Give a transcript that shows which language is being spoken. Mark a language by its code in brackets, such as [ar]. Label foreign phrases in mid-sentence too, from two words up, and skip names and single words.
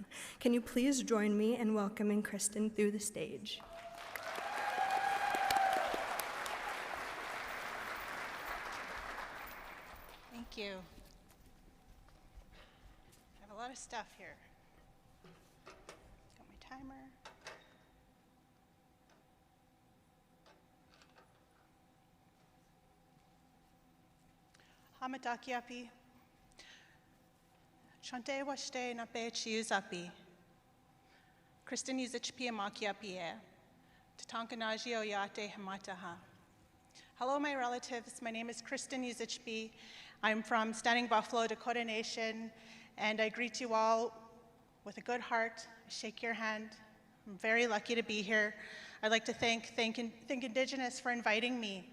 [en] Can you please join me in welcoming Kristen through the stage? Thank you. I have a lot of stuff here. Got my timer. [dak] Hamatakiapi. Chante washte na pe chiuzapi. Kristen Yuzichpi amakiapi e. Tatankanaji oyate hamataha. [en] Hello, my relatives. My name is Kristen Yuzichpi. I'm from Standing Buffalo, Dakota Nation, and I greet you all with a good heart. I shake your hand. I'm very lucky to be here. I'd like to thank Indigenous for inviting me.